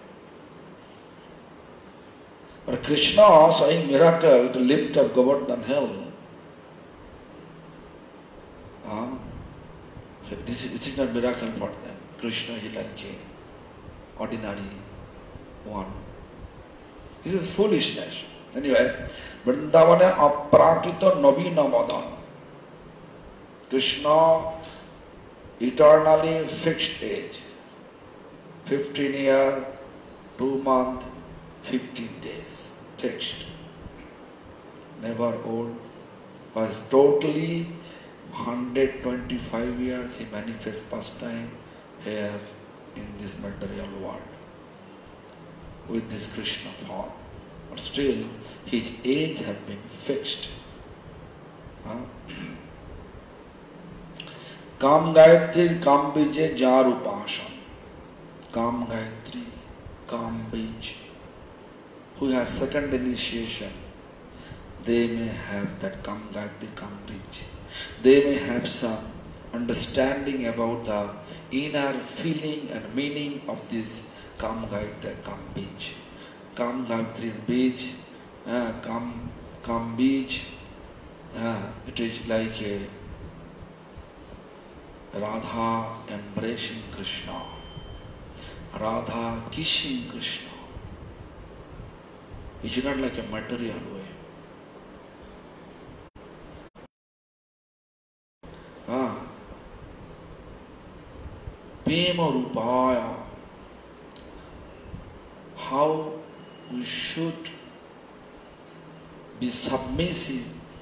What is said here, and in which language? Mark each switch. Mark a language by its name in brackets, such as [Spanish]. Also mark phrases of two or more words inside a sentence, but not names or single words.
[English] But Krishna showing miracle to lift up Govardhan hill. This is not miracle for them. Krishna is like a ordinary one. This is foolishness. Anyway, [Sanskrit] Vrindavane aprakita navina madan. [English] Krishna eternally fixed age. 15 years, 2 months, 15 days. Fixed. Never old. Was totally 125 years he manifests pastime here in this material world with this Krishna form. But still, his age has been fixed. [Sanskrit] Kam Gayatri, Kam Bija, Jarupashan. Kam Gayatri, Kam Bij. [English] Who has second initiation, they may have that [Sanskrit] Kam-Gayatri Kam-Bij. [English] They may have some understanding about the inner feeling and meaning of this [Sanskrit] Kam-Gayatri Kam-Bij. Kam-Gayatri Bij, Kam-Bij, [English] it is like a Radha embracing Krishna, Radha kissing Krishna. It is not like a material way. [Sanskrit] Prema Rupaya, [English] how we should be submissive.